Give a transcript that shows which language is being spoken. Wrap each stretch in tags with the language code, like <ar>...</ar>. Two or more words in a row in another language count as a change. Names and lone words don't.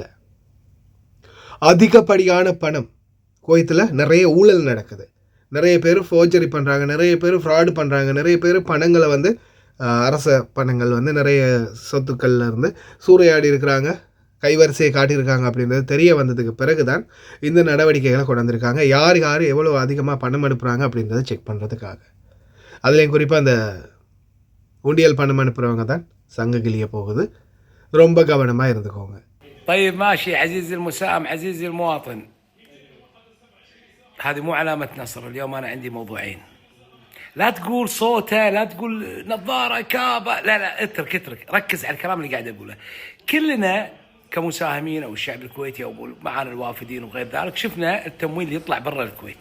<ta>அதிகப்படியான பணம் குவைத்தில் நிறைய ஊழல் நடக்குது, நிறைய பேர் ஃபோர்ஜரி பண்ணுறாங்க, நிறைய பேர் ஃப்ராடு பண்ணுறாங்க, நிறைய பேர் பணங்களை வந்து அரச பணங்கள் வந்து நிறைய சொத்துக்கள்ல இருந்து சூறையாடி இருக்கிறாங்க, கைவரிசையை காட்டியிருக்காங்க அப்படின்றது தெரிய வந்ததுக்கு பிறகு தான் இந்த நடவடிக்கைகளை கொண்டு வந்திருக்காங்க. யார் எவ்வளோ அதிகமாக பணம் அனுப்புகிறாங்க அப்படின்றத செக் பண்ணுறதுக்காக. அதுலேயும் குறிப்பாக அந்த உண்டியல் பணம் அனுப்புகிறவங்க தான் சங்க கிளிய போகுது, ரொம்ப கவனமாக இருந்துக்கோங்க.</ta> <ar>طيب ماشي عزيزي المساهم عزيزي المواطن، هذه مو علامة نصر. اليوم أنا عندي موضوعين، لا تقول صوته، لا تقول نظارة كابة، لا اترك ركز على الكلام اللي قاعد أقوله. كلنا كمساهمين او الشعب الكويتي او معنا الوافدين وغير ذلك شفنا التمويل اللي يطلع برا الكويت.</ar>